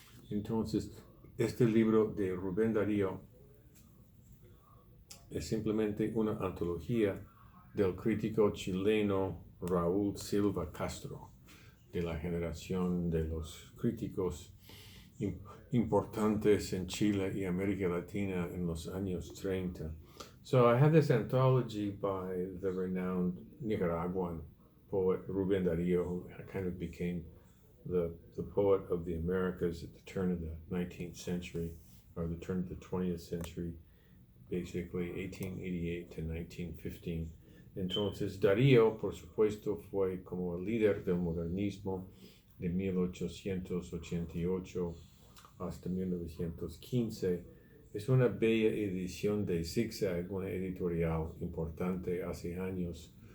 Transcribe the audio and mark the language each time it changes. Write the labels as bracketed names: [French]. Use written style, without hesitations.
[Spanish] Entonces, este libro de Rubén Darío es simplemente una antología del crítico chileno Raúl Silva Castro, de la generación de los críticos importantes en Chile y América Latina en los años 30. [English] So I have this anthology by the renowned Nicaraguan poet Rubén Darío, who kind of became the poet of the Americas at the turn of the 19th century, or the turn of the 20th century, basically 1888 to 1915. [Spanish] Entonces Darío, por supuesto, fue como el líder del modernismo de 1888 hasta 1915. Es una bella edición de Zigzag, una editorial importante hace años.